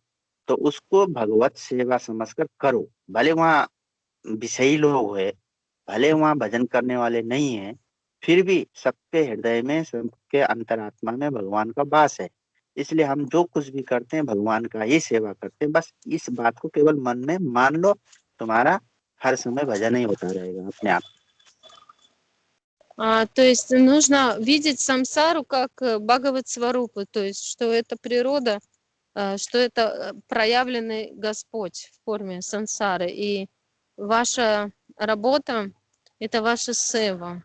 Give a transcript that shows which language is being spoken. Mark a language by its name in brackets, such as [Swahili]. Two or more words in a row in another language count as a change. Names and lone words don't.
[Hindi] तो उसको भगवत सेवा समझकर करो। भले वहाँ विषयी लोग है, भले वहाँ भजन करने वाले नहीं है, फिर भी सबके हृदय में, सबके अंतरात्मा में भगवान का वास है। इसलिए हम जो कुछ भी करते हैं भगवान का ही सेवा करते हैं। बस इस बात को केवल मन में मान लो, तुम्हारा हर समय भजन ही होता रहेगा अपने आप। [Russian] То есть нужно видеть самсару как Бхагават-сварупу, то есть что это природа, что это проявленный Господь в форме сансары. И ваша работа — это ваша сева.